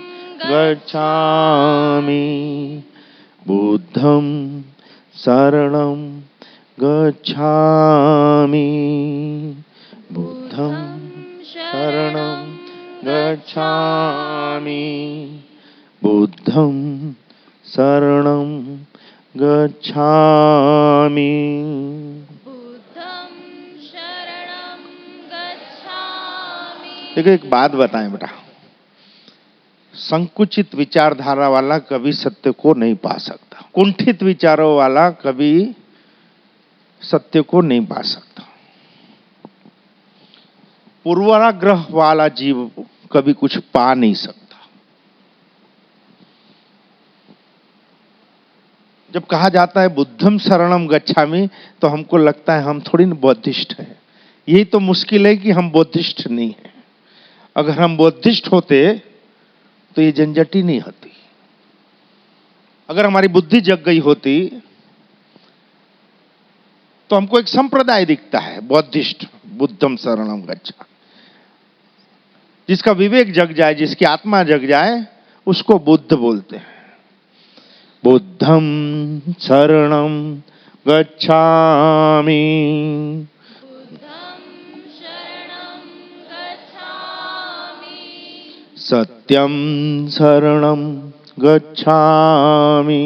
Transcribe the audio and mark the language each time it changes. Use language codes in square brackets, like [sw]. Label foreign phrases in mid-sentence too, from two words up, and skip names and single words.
[pi] गच्छामि, बुद्धं शरणं गच्छामि, बुद्धं शरणं गच्छामि, बुद्धं शरणं गच्छामि। बुद्धं शरणं गच्छामि। [hi] देखो एक बात बताएं बेटा, संकुचित विचारधारा वाला कभी सत्य को नहीं पा सकता, कुंठित विचारों वाला कभी सत्य को नहीं पा सकता, पूर्वाग्रह वाला जीव कभी कुछ पा नहीं सकता। जब कहा जाता है [pi] बुद्धम शरणम गच्छामि, [hi] तो हमको लगता है हम थोड़ी ना बौद्धिस्ट हैं। यही तो मुश्किल है कि हम बौद्धिस्ट नहीं हैं। अगर हम बौद्धिस्ट होते तो ये झंझट ही नहीं होती। अगर हमारी बुद्धि जग गई होती तो हमको एक संप्रदाय दिखता है बौद्धिस्ट, [pi] बुद्धम शरणम गच्छामि। [hi] जिसका विवेक जग जाए, जिसकी आत्मा जग जाए, उसको बुद्ध बोलते हैं। [pi] बुद्धं शरणं गच्छामि, बुद्धं शरणं गच्छामि, सत्यं शरणं गच्छामि,